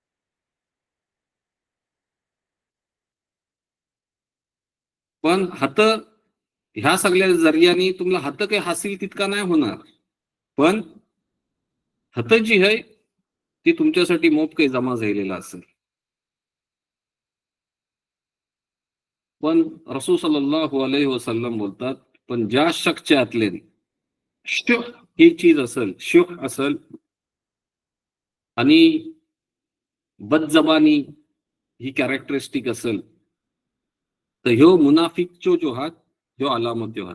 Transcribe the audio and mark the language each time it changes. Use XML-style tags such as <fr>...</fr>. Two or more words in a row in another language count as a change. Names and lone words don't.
<mr>पण हात ह्या सगळ्या जरियानी तुम्हाला हात काही हासिल तितका नाही होणार, पण हात जी आहे ती तुमच्यासाठी मोप काही जमा झालेला असेल. पण रसूल</mr> <ar>صلى الله عليه وسلم</ar> <mr>बोलतात पण ज्या शख्सच्या आतले शुह ही चीज असेल, शुह असेल आणि बदजबानी ही कॅरेक्टरिस्टिक असेल तर ह्यो मुनाफिकचो जो हात ह्यो अलामत जो हात,</mr>